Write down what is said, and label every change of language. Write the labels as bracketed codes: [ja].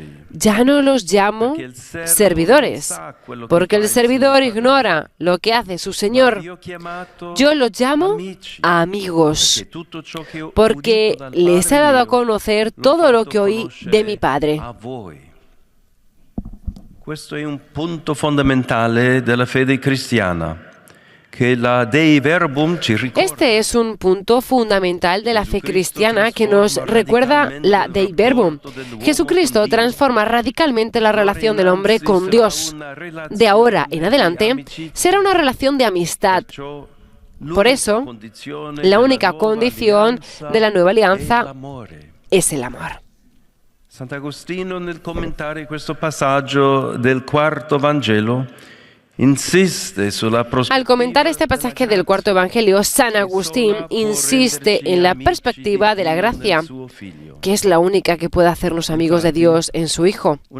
[es] Ya no los llamo servidores, porque el servidor ignora lo que hace su Señor. Yo los llamo amigos, porque les he dado a conocer todo lo que oí de mi Padre. [it] Questo è un punto fondamentale della fede cristiana, que la Dei Verbum ci ricorda. [es] Este es un punto fundamental de la fe cristiana que nos recuerda la Dei Verbum. Jesucristo transforma radicalmente la relación del hombre con Dios. De ahora en adelante será una relación de amistad. Por eso, la única condición de la nueva alianza es el amor. [it] Sant'Agostino, nel commentare questo passaggio del quarto Vangelo, insiste sulla prospettiva. [es] Al comentar este pasaje del cuarto Evangelio, San Agustín insiste en la perspectiva de la gracia, que es la única que puede hacernos amigos de Dios en su Hijo.